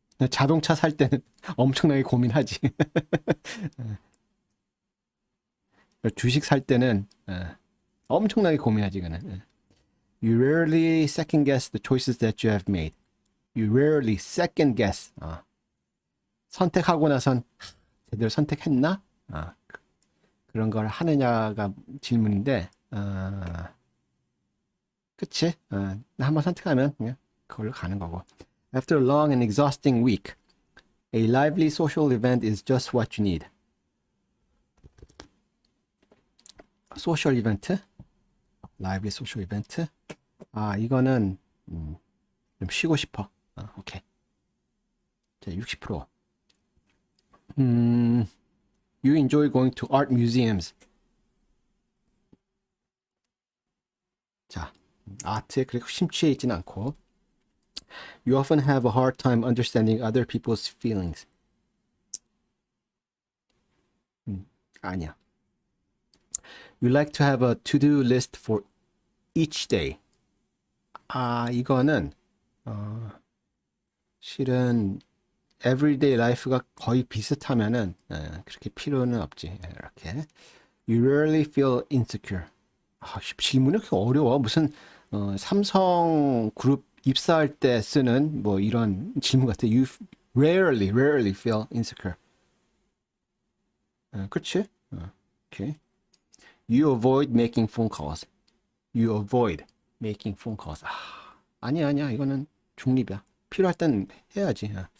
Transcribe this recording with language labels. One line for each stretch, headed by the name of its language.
Korean: 자동차 살 때는 엄청나게 고민하지. 주식 살 때는 엄청나게 고민하지, 이거는.
English: You rarely second guess the choices that you have made. You rarely second guess.
Korean: 선택하고 나선 제대로 선택했나? 그런 걸 하느냐가 질문인데, 그치? 한번 선택하면 그냥 그걸로 가는 거고.
English: After a long and exhausting week, a lively social event is just what you need.
Korean: 소셜 이벤트?
English: lively social event.
Korean: 아, 이거는 좀 쉬고 싶어. 오케이. 자, 60%.
English: You enjoy going to art museums.
Korean: 자, 아트에 그렇게 심취해 있진 않고.
English: You often have a hard time understanding other people's feelings.
Korean: 아니야.
English: You like to have a to-do list for each day.
Korean: 아, 이거는 실은 everyday life가 거의 비슷하면은 그렇게 필요는 없지. 이렇게.
English: You rarely feel insecure.
Korean: 아, 질문이 그렇게 어려워. 무슨 삼성 그룹 입사할 때 쓰는 뭐 이런 질문 같아.
English: You rarely feel insecure.
Korean: 그렇지? 오케이.
English: You avoid making phone calls. You avoid making phone calls.
Korean: 아니야. 이거는 중립이야. 필요할 땐 해야지.